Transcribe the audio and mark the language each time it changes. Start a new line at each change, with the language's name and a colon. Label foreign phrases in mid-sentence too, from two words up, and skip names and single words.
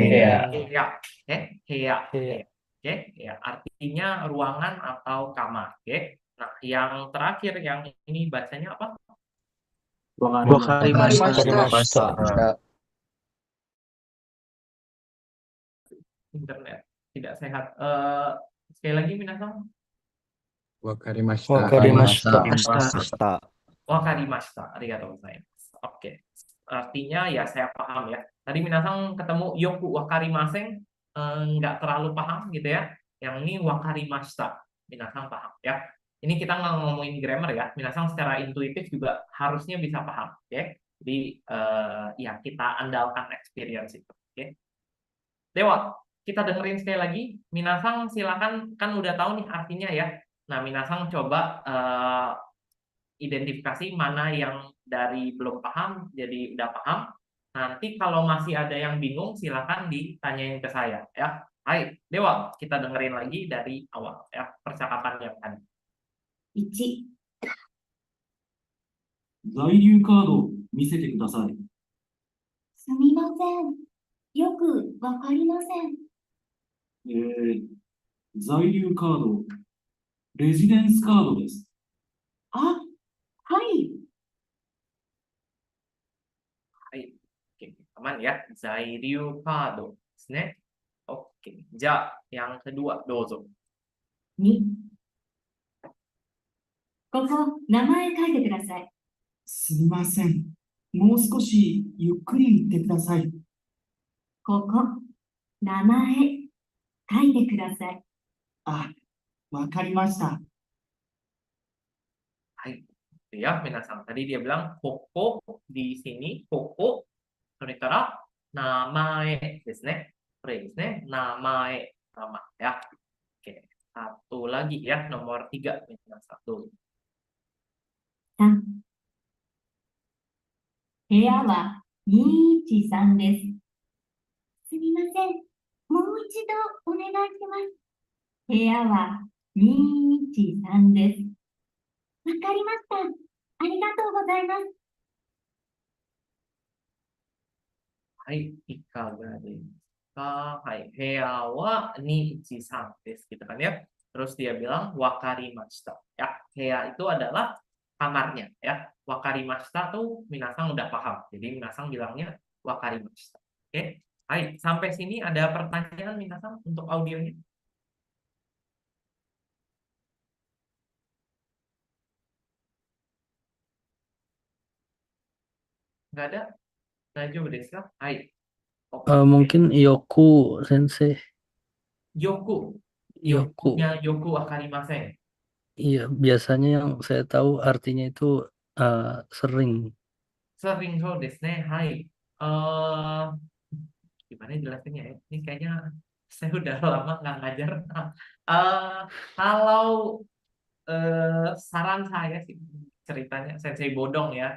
Indonesian: Oke, ya artinya ruangan atau kamar. Oke. Nah, yang terakhir yang ini bacanya apa?
Japanese: Wakarimashita.
Indonesian: Internet tidak sehat. Sekali lagi minasan.
Japanese: Wakarimashita. わかりました。ありがとうございます.
Indonesian: Oke. Artinya ya saya paham ya. Tadi minasan ketemu
Japanese: よくわかりません,
Indonesian: nggak terlalu paham gitu ya. Yang ini wakarimashita. Minasan paham ya. Ini kita nggak ngomongin grammar ya. Minasan secara intuitif juga harusnya bisa paham. Oke. Jadi ya kita andalkan experience itu. Oke. Dewa, kita dengerin sekali lagi. Minasan silakan, kan udah tahu nih artinya ya. Nah, minasan coba identifikasi mana yang dari belum paham jadi udah paham. Nanti kalau masih ada yang bingung silakan ditanyain ke saya ya.
Japanese: はい、では,
Indonesian: kita dengerin lagi dari awal ya percakapan yang tadi.
Japanese: 1、在留カードを見せてください。すみません。よくわかりません。在留カード、レジデンスカードです。あ、はい。
Indonesian: はい。Oke, aman ya.
Japanese: 在留カードですね. Oke.
Indonesian: Ja, yang kedua,
Japanese: dozo. 2、ここ、名前書いてください。すみません。もう少しゆっくり言ってください。ここ、名前書いてください。あ、わかりました。
Indonesian: Hai. Ya, minasan. Tadi dia bilang koko di sini, koko.
Japanese: それから名前ですね. これですね. Namae,
Indonesian: nama ya. Oke. Satu lagi ya, nomor 3 minasan.
Japanese: 3、部屋は213です。すみません。もう一度お願いします。部屋は213です。わかりました。ありがとうございます。はい、いかがですか? はい、部屋は213です
Indonesian: gitu kan ya. Terus dia bilang wakarimashita ya. Heya itu adalah kamarnya ya. Wakarimashita tuh minasan udah paham. Jadi minasan bilangnya wakarimashita. Oke. Hai, sampai sini ada pertanyaan minasan untuk audionya? Nggak ada?
Japanese: 大丈夫ですか?
Indonesian: Hai. Oke. Mungkin Yoku Sensei.
Japanese: Yoku. Yoku.
Indonesian: Yokunya
Japanese: よくわかりません.
Indonesian: Iya, biasanya yang saya tahu artinya itu sering. Sering
Japanese: そうですね.
Indonesian: Hai. Gimana jelasinnya ya? Ini kayaknya saya udah lama nggak ngajar. Kalau saran saya sih ceritanya Sensei bodong ya.